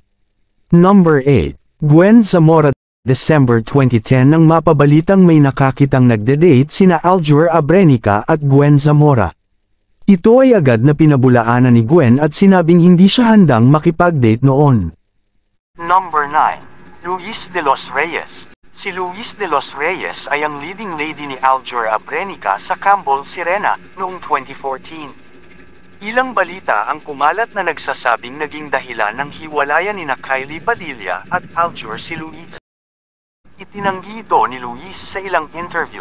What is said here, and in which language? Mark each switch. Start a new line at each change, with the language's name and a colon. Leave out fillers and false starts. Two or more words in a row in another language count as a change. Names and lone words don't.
Filipino: Number 8. Gwen Zamora. December 2010 nang mapabalitang may nakakitang nagde-date sina Aljur Abrenica at Gwen Zamora. Ito ay agad na pinabulaanan ni Gwen at sinabing hindi siya handang makipag-date noon. Number 9. Luis de los Reyes. Si Luis de los Reyes ay ang leading lady ni Aljur Abrenica sa Campbell Sirena noong 2014. Ilang balita ang kumalat na nagsasabing naging dahilan ng hiwalayan ni Kylie Padilla at Aljur si Luis. Itinanggi ito ni Luis sa ilang interview.